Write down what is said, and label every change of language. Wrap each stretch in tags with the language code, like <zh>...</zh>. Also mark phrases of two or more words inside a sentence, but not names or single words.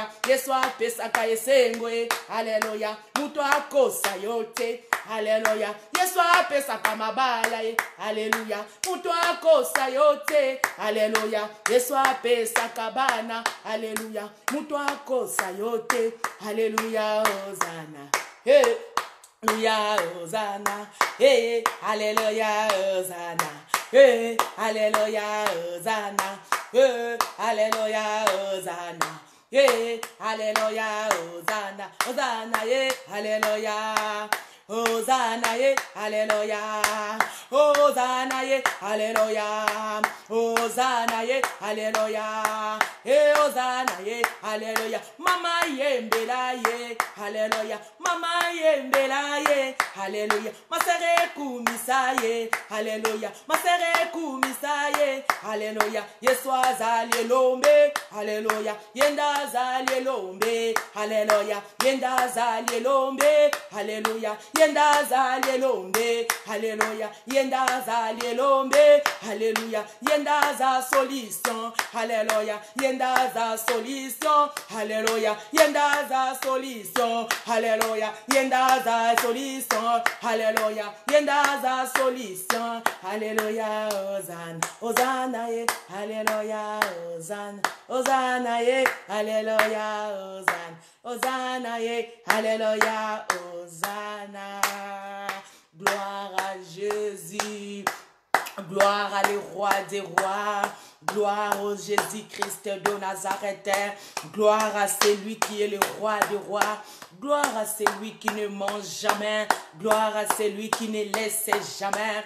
<ln>Yesu apesaka esengoye, alléluia. Muto akosa yote, alléluia. Yesu apesaka mabala, alléluia. Muto akosa yote, alléluia. Yesu apesaka bana, alléluia. Muto akosa yote, alléluia, Hosanna. Hey, alléluia, Hosanna. Hey, alléluia, Hosanna. Hey, alléluia, Hosanna. Hey, alléluia, Hosanna. Yeah, alléluia, Hosanna, Hosanna, yeah, alléluia. Hosanna, yeah, Alléluia. Hosanna, yeah, Alléluia. Hosanna, yeah, Alléluia. Et Hosanna, yeah, Alléluia. Mama yembela, yeah, Alléluia. Mama yembela, yeah, Alléluia. Masere kumisa, yeah, Alléluia. Masere kumisa, yeah, Alléluia. Yeswa zali lombe, Alléluia. Yenda zali lombe, Alléluia. Yenda zali lombe, Alléluia. Yenda zali lombe, Alléluia. Yenda zali lombe, Alléluia. Yenda za solution, Alléluia. Yenda za solution, Alléluia. Yenda za solution, Alléluia. Yenda za solution, Alléluia. Yenda za solution, Alléluia. Hosanna, Hosanna, yeah, Alléluia. Hosanna, Hosanna, yeah, Alléluia. Hosanna, Hosanna, yeah, Alléluia. Hosanna.</ln> <fr>Gloire à Jésus. Gloire à le roi des rois. Gloire au Jésus-Christ de Nazareth. Gloire à celui qui est le roi des rois. Gloire à celui qui ne mange jamais. Gloire à celui qui ne laisse jamais.</fr>